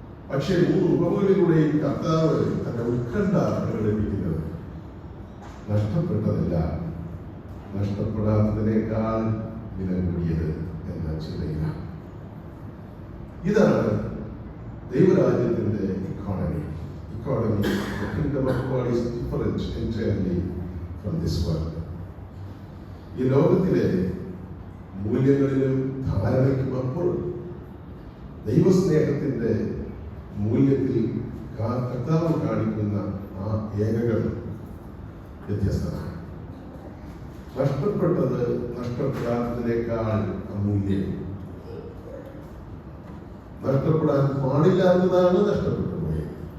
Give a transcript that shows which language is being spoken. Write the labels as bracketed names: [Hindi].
[Malayalam] പക്ഷേ 3 ഉപമകളിലൂടെയും കർത്താവ് തന്റെ ഉത്കണ്ഠ പ്രകടിപ്പിക്കുന്നത് നഷ്ടപ്പെട്ടതല്ല, നഷ്ടപ്പെടാത്തതിനേക്കാൾ വില കൂടിയത് എന്ന ചിന്തയിലാണ്. ഇതാണ് ദൈവരാജ്യത്തിന്റെ economy. [English] The kingdom of God is different entirely from this world. [Malayalam] ഈ ലോകത്തിലെ മൂല്യങ്ങളിലും ധാരണയ്ക്കും അപ്പുറം ദൈവസ്നേഹത്തിന്റെ മൂല്യത്തിൽ കർത്താവ് കാണിക്കുന്ന ആ ഏകകൾ വ്യത്യസ്തമാണ്. നഷ്ടപ്പെട്ടത് നഷ്ടപ്പെടാത്തതിനേക്കാൾ അമൂല്യം, നഷ്ടപ്പെടാൻ പാടില്ലാത്തതാണ് നഷ്ടപ്പെട്ടു പോയത്.